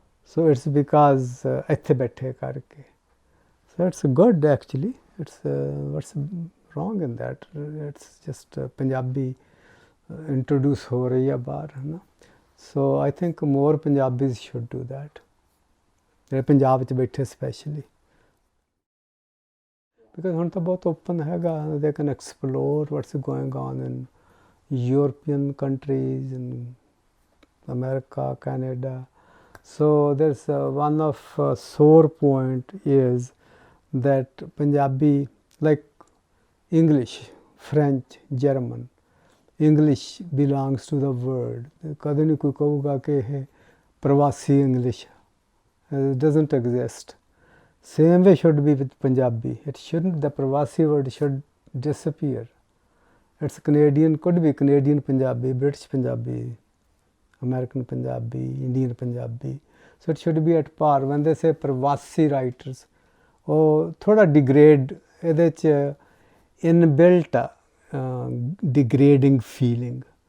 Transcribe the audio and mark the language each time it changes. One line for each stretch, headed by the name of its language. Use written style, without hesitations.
English: So it's because
Punjabi: ਇੱਥੇ ਬੈਠੇ ਕਰਕੇ.
English: So it's good actually. It's what's wrong in that? It's just Punjabi introduce
Punjabi: हो रही है बाहर, है ना.
English: So I think more Punjabis should do that.
Punjabi: ਜਿਹੜੇ ਪੰਜਾਬ 'ਚ ਬੈਠੇ especially.
English: Because
Punjabi: ਹੁਣ ਤਾਂ ਬਹੁਤ open ਹੈਗਾ.
English: They can explore what's going on in European countries, in America, Canada. So there's one of sore point is that Punjabi, like English, French, German, English belongs to the world.
Punjabi: ਕਦੇ ਨਹੀਂ ਕੋਈ ਕਹੂਗਾ ਕਿ ਇਹ ਪ੍ਰਵਾਸੀ English.
English: It doesn't exist. Same way should be with Punjabi. It shouldn't, the Pravasi word should disappear. It's Canadian, could be Canadian Punjabi, British Punjabi, American Punjabi, Indian Punjabi. So it should be at par. When they say Pravasi writers,
Punjabi: ਉਹ ਥੋੜਾ degrade, ਇਹਦੇ 'ਚ inbuilt degrading feeling.